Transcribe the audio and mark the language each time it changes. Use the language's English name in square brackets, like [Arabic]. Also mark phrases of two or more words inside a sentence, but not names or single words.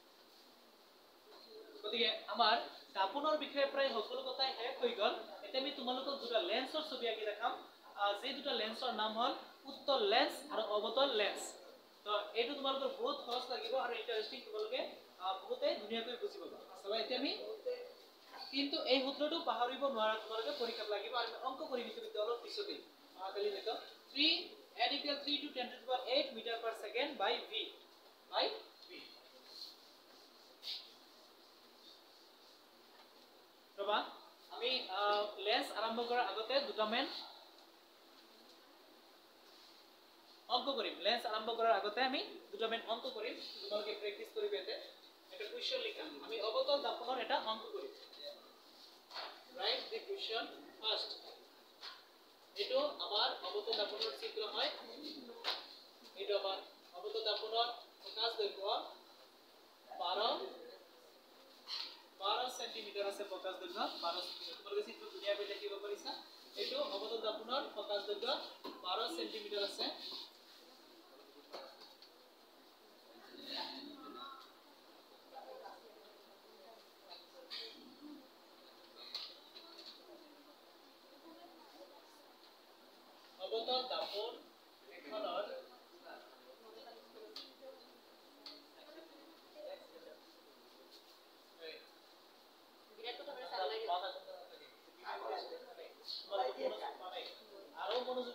[Assamese] গতিকে আমাৰ দাপোনৰ বিষয়ে প্ৰায় সকলো কথাই শেষ হৈ গ'ল এতিয়া আমি তোমালোকক দুটা লেন্সৰ ছবি আঁকি দেখাম যে দুটা লেন্সৰ নাম হল উত্তল লেন্স আৰু অৱতল লেন্স তো এইটো তোমালোকৰ বহুত সহজ লাগিব আৰু ইন্টাৰেষ্টিং তোমালোকে বহুতে ধুনীয়াকৈ বুজি পাবা আচলতে এতিয়া আমি কিন্তু এই সূত্ৰটো পাহৰিব নোৱাৰা তোমালোকে পৰীক্ষাত লাগিব আৰু অংক কৰি বিশ্ববিদ্যালয়ৰ পিছতে কালি দেখো [English] 3 n equal 3 to 10 to the power 8 meter per second by v [Assamese] ৰবা আমি লেন্স আৰম্ভ কৰাৰ আগতে দুটা মেন অংক কৰিম লেন্স আৰম্ভ কৰাৰ আগতে আমি দুটা মেন অংক কৰিম তোমালোকে প্ৰেক্টিস কৰিবা এটা কোৱেশ্চন লিখা আমি অবতল দাপনৰ এটা অংক কৰিম [English] write the question first [Assamese] এটো আমাৰ অবতল দাপনৰ চিত্ৰ হয় এটো আমাৰ অবতল দাপনৰ প্রকাশ দৈৰ্ঘ্য 12 সেন্টিমিটার আছে প্রকাশ দৈৰ্ঘ্য 12 সেন্টিমিটার তোমালোকে চিত্ৰ ধুনীয়াকৈ দেখিব পাৰিছা এটো অবতল দাপনৰ প্রকাশ দৈৰ্ঘ্য 12 সেন্টিমিটার আছে অবতল দাপন এখনৰ বিৰাট কথা মানে চাল লাগে আৰু মনোযোগ